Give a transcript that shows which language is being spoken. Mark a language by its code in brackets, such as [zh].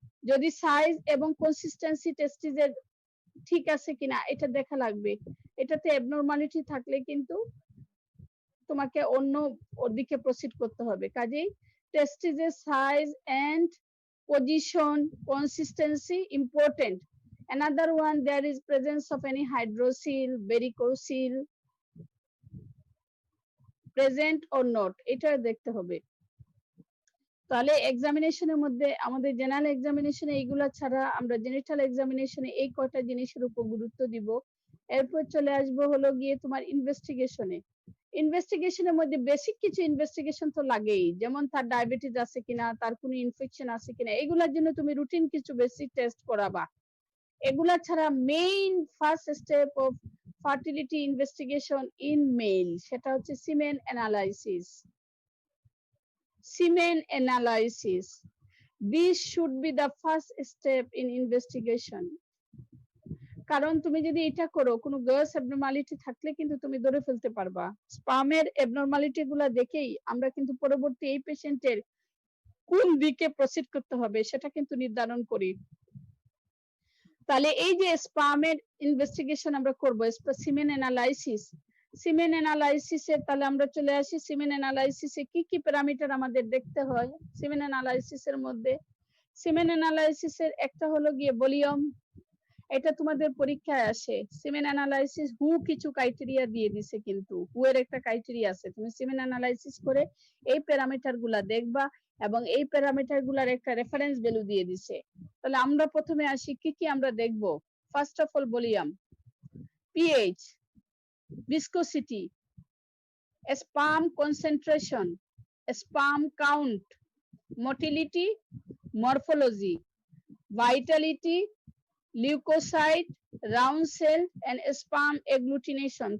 [bn] যদি সাইজ এবং কনসিস্টেন্সি টেস্টিসের ঠিক আছে কিনা এটা দেখা লাগবে। এটাতে অ্যাবনরমালিটি থাকলে কিন্তু তোমাকে অন্য দিকে প্রসিড করতে হবে। কাজেই টেস্টিসের size and position, consistency important. [en] Another one, there is presence of any hydrocele, varicocele, present or not, [bn] এটা দেখতে হবে। তাহলে এক্সামিনেশনের মধ্যে আমাদের জেনারেল এক্সামিনেশনে এইগুলা ছাড়া আমরা জেনিটাল এক্সামিনেশনে এই কয়টা জিনিসের উপর গুরুত্ব দিব। এরপর চলে আসবো হলো গিয়ে তোমার ইনভেস্টিগেশনে। ইনভেস্টিগেশনের মধ্যে বেসিক কিছু ইনভেস্টিগেশন তো লাগেই, যেমন তার ডায়াবেটিস আছে কিনা, তার কোনো ইনফেকশন আছে কিনা, এগুলার জন্য তুমি রুটিন কিছু বেসিক টেস্ট করাবা। এগুলা ছাড়া main first step of fertility investigation in mail, সেটা হচ্ছে সিমেন analysis. [en] Semen analysis. This should be the first step in investigation. [bn] কারণ তুমি যদি এটা করো, কোনো গার্স অ্যাবনরমালিটি থাকলে কিন্তু তুমি ধরে ফেলতে পারবা। স্পামের অ্যাবনরমালিটি গুলা দেখেই আমরা কিন্তু পরবর্তী এই পেশেন্টের কোন দিকে প্রসিড করতে হবে সেটা কিন্তু নির্ধারণ করি। তাহলে এই যে স্পামের ইনভেস্টিগেশন আমরা করব, সিমেন অ্যানালাইসিস। সিমেন অ্যানালাইসিসে তাহলে আমরা চলে আসি, সিমেন অ্যানালাইসিসে কি কি প্যারামিটার আমাদের দেখতে হয় সিমেন অ্যানালাইসিসের মধ্যে। সিমেন অ্যানালাইসিসের একটা হলো গিয়ে ভলিউম, এটা তোমাদের পরীক্ষায় আসে। সিমেন অ্যানালাইসিস হু কিছু ক্রাইটেরিয়া দিয়ে দিছে, কিন্তু হু এর একটা ক্রাইটেরিয়া আছে, তুমি সিমেন অ্যানালাইসিস করে এই প্যারামিটার গুলা দেখবা এবং এই প্যারামিটার গুলার একটা রেফারেন্স ভ্যালু দিয়ে দিছে। তাহলে আমরা প্রথমে আসি কি কি আমরা দেখব। [en] First of all volume, pH, viscosity, sperm concentration, sperm count, motility, morphology, vitality, leukocyte, round cell and sperm agglutination।